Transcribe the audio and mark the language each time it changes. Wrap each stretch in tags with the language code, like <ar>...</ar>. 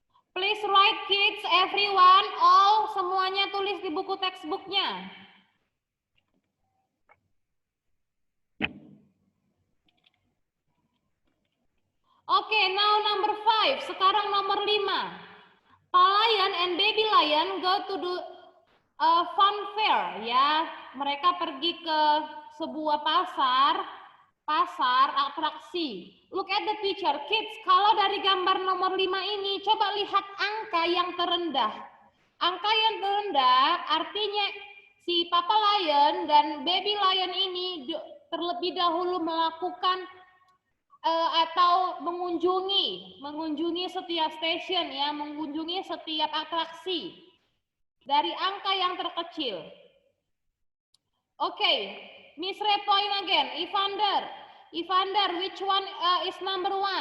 <en>Please write kids, everyone. All,</en> <id>semuanya tulis di buku textbooknya.</id> <en>Okay, now number 5.</en> <id>Sekarang nomor 5.</id> <en>Pa Lion and Baby Lion go to do a fun fair, ya.</en> <id>Mereka pergi ke sebuah pasar atraksi.</id> <en>Look at the picture, kids.</en> <id>Kalau dari gambar nomor 5 ini, coba lihat angka yang terendah. Angka yang terendah artinya si Papa Lion dan Baby Lion ini terlebih dahulu melakukan atau mengunjungi setiap stasiun ya, mengunjungi setiap atraksi dari angka yang terkecil.</id> <en>Okay, Miss Ray point again. Evander, which one is number 1?</en>